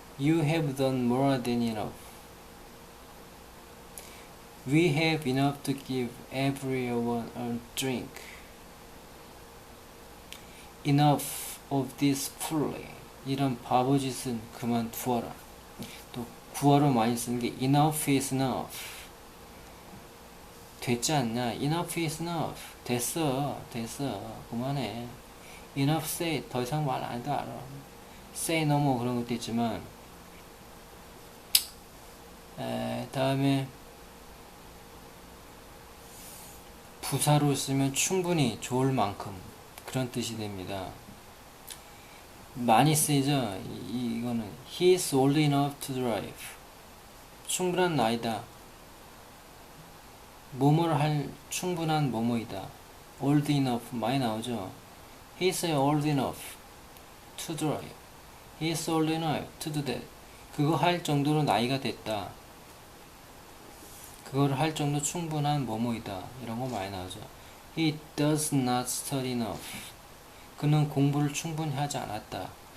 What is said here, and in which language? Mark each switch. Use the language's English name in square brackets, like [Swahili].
[English] You have done more than enough. We have enough to give everyone a drink. Enough of this folly. [Korean] 이런 바보짓은 그만두어라. 또 구어로 많이 쓰는 게 [English] enough is enough. [Korean] 됐지 않냐? [English] Enough is enough. [Korean] 됐어. 그만해. [English] Enough say. [Korean] 더 이상 말 안 해도 알아. [English] say no more [Korean] 그런 것도 있지만 다음에 부사로 쓰면 충분히 좋을 만큼 그런 뜻이 됩니다. 많이 쓰이죠? 이거는 [English] He is old enough to drive. [Korean] 충분한 나이다. 뭐뭐를 할 충분한 뭐뭐이다. old enough 많이 나오죠? [English] He is old enough to drive. He is old enough to do that. [Korean] 그거 할 정도로 나이가 됐다. 그거를 할 정도 충분한 뭐뭐이다. 이런 거 많이 나오죠. [English] He does not study enough. [Korean] 그는 공부를 충분히 하지 않았다.